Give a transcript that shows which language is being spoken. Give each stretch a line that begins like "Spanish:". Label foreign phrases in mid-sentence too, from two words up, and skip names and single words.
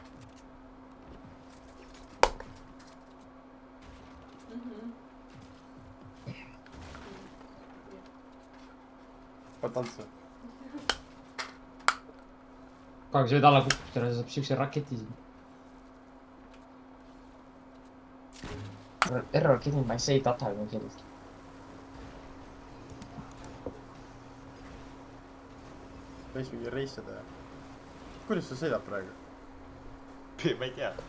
Estonian: tantsu . kahjuks võid alla kukkuda , saab siukse raketi siin .
English: Error getting my save data
Estonian: on sellist . võiks mingi reisida . kuidas sa sõidad praegu ? ma ei tea .